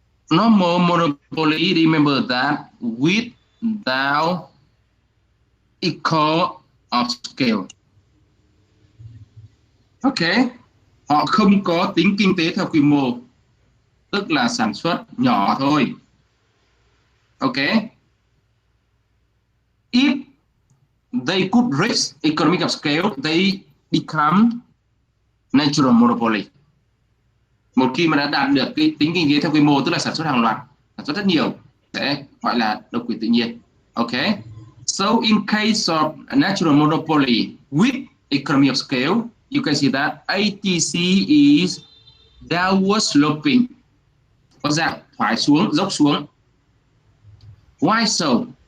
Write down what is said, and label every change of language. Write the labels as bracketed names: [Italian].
[English] Normal monopoly, remember that, without equal of scale. [Vietnamese] Okay, họ không có tính kinh tế theo quy mô, tức là sản xuất nhỏ thôi. [English] Okay, if they could reach economic of scale, they become natural monopoly. [Vietnamese] Một khi mà đã đạt được cái tính kinh tế theo quy mô, tức là sản xuất hàng loạt, sản xuất rất nhiều, sẽ gọi là độc quyền tự nhiên. [English] Okay, so in case of a natural monopoly with economy of scale, you can see that ATC is downward sloping, [Vietnamese] có dạng thoái xuống, dốc xuống. [English] Why so?